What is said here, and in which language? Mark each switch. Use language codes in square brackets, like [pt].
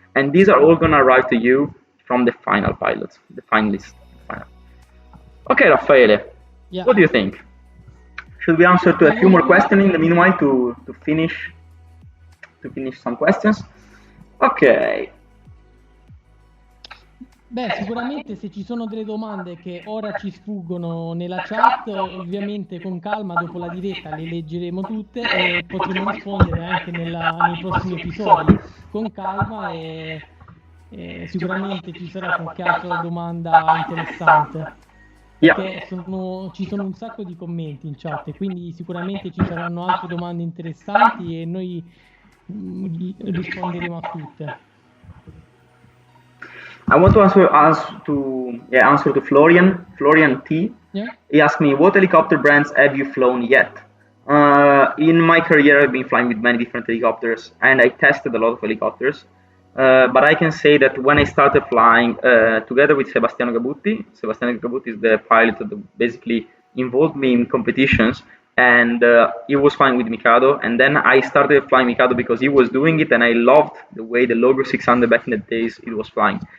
[en] And these are all going to arrive to you from the final pilots, the finalists. Okay, Raffaele, Yeah. what do you think? Should we answer to a few more questions in the meanwhile to finish some questions? Ok. [it] Beh, sicuramente se ci sono delle domande che ora ci sfuggono nella chat, ovviamente con calma dopo la diretta le leggeremo tutte e potremo rispondere anche nei prossimi episodi con calma e sicuramente ci sarà qualche altra domanda interessante. Perché ci sono un sacco di commenti in chat e quindi sicuramente ci saranno altre domande interessanti e noi risponderemo a tutte. [en] I want to answer to Florian T. Yeah. He asked me, what helicopter brands have you flown yet? In my career, I've been flying with many different helicopters, and I tested a lot of helicopters. But I can say that when I started flying together with Sebastiano Gabutti is the pilot that basically involved me in competitions, and he was flying with Mikado, and then I started flying Mikado because he was doing it, and I loved the way the Logo 600 back in the days it was flying.